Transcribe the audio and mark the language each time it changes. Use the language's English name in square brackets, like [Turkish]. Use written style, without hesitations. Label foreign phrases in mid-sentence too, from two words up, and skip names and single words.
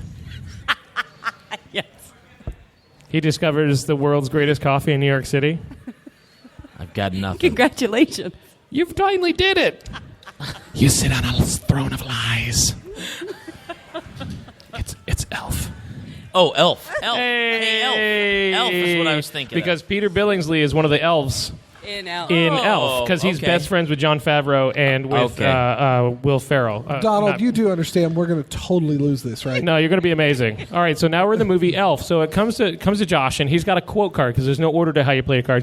[English] Yes. He discovers the world's greatest coffee in New York City. I've got nothing. Congratulations. You finally did it. You sit on a throne of lies. It's Elf. Oh, Elf. Elf. Hey. Hey, Elf. Elf is what I was thinking Because Peter Billingsley is one of the elves In Elf. in Elf. Because he's best friends with Jon Favreau and with Will Ferrell. Donald, you do understand we're going to totally lose this, right? No, you're going to be amazing. All right, so now we're in the movie Elf. So it comes to Josh, and he's got a quote card because there's no order to how you play a card.